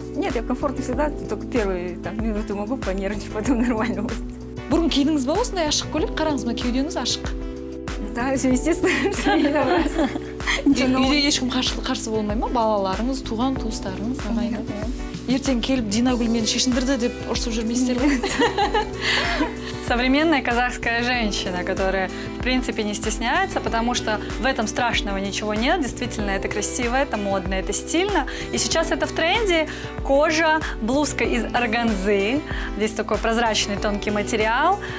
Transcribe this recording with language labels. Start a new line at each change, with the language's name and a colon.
Russian: Нет, я комфортно всегда, только первые минуты могу понервничать, потом нормально будет.
Kazakh: Бұрын кидіңіз ба осындай ашық көйлек? Қараңыз ба, кеудеңіз ашық.
Russian: Да, все естественно, что не нравится.
Kazakh: Үйде ешкім қарсы болмай ма? Балаларыңыз, туған туыстарыңыз, ағайын. Ертең келіп Динагүл мені шешіндірді деп ұрсып жүрмейсіздер ме?
Russian: Современная казахская женщина, которая, в принципе, не стесняется, потому что в этом страшного ничего нет. Действительно, это красиво, это модно, это стильно. И сейчас это в тренде. Кожа, блузка из органзы. Здесь такой прозрачный тонкий материал.